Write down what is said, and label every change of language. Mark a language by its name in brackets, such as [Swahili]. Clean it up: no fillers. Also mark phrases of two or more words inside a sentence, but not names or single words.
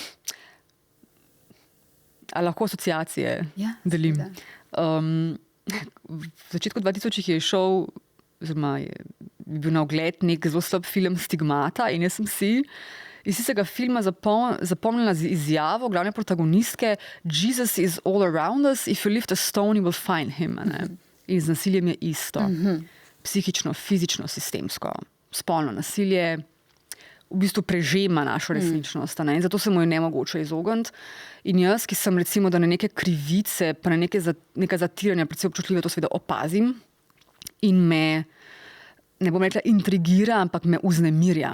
[Slovenian] lahko asociacije delim. V začetku 2000 je šel, oziroma bil na ogled nek zelo slab film Stigmata in jaz sem si iz tistega filma zapomnila z izjavo glavne protagonistke [English] Jesus is all around us, if you lift a stone, you will find him. [Slovenian] In z nasiljem je isto. Psihično, fizično, sistemsko. Spolno nasilje v bistvu prežema našo resničnost. In zato se mu je nemogoče izogniti. In jaz, ki sem recimo, da na neke krivice, pa na neka zatiranja, predvsem občutljive, to seveda opazim in me, ne bom rekla intrigira, ampak me vznemirja.